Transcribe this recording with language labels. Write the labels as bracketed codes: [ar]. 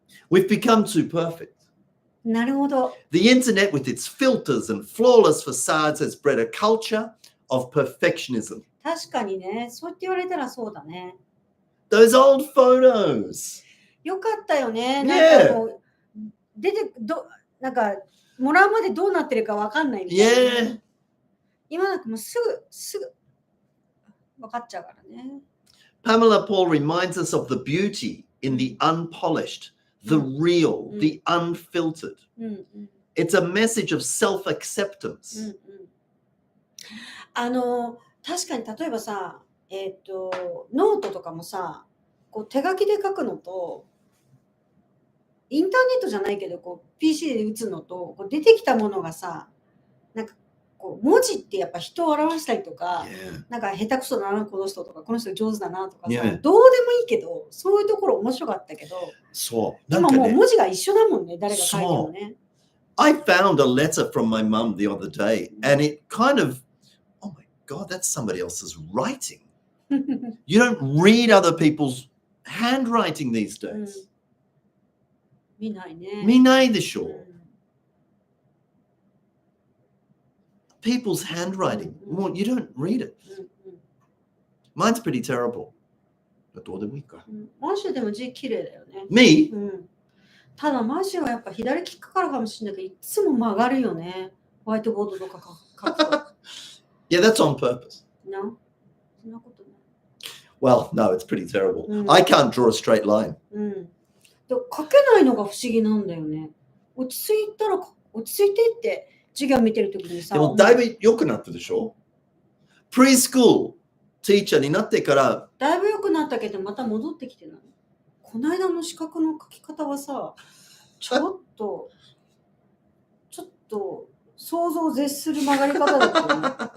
[en] We've become too perfect. [ja] なるほど。 [en] The internet with its filters and flawless facades has bred a culture of perfectionism. [ja] 確かにね、そうって言われたらそうだね。 Those old photos. よかったよね。なんかもう、なんか、もらうまでどうなってるかわかんないみたいな、ね。今なんかもうすぐ分かっちゃうからね。 [en] Pamela Paul reminds us of the beauty in the unpolished, the real, the unfiltered. It's a message of self-acceptance. [ja] 確かに例えばさ、ノートとかもさ、こう手書きで書くのと、インターネットじゃないけど、こう PC で打つのと、こう出てきたものがさ、なんかこう文字ってやっぱ人を表したりとか、なんか下手くそだなこの人とか、この人上手だなとかさ、どうでもいいけど、そういうところ面白かったけど、今もう文字が一緒だもんね、誰が書いてもね。 [en] I found a letter from my mum the other day, and it kind of, oh my God, that's somebody else's writing. You don't read other people's handwriting these days. [ja] 見ないね。見ないでしょ。 [en] People's handwriting, well, you don't read it. Mine's pretty terrible. [ja] どうでもいいか。マシュでも字綺麗だよね。 [en] Me? [ja] ただマシュはやっぱ左利きからかもしれないけど、いつも曲がるよね。ホワイトボードとか書くと。 [en] Yeah, that's on purpose. [ja] No? そんなことない。 [en] Well, no, it's pretty terrible. I can't draw a straight line. [ja] で書けないのが不思議なんだよね。落ち着いてって授業見てるときにさ。でもだいぶ良くなったでしょ？プリスクールティーチャーになってからだいぶ良くなったけどまた戻ってきてない。この間の資格の書き方はさ、ちょっと想像を絶する曲がり方だったよね。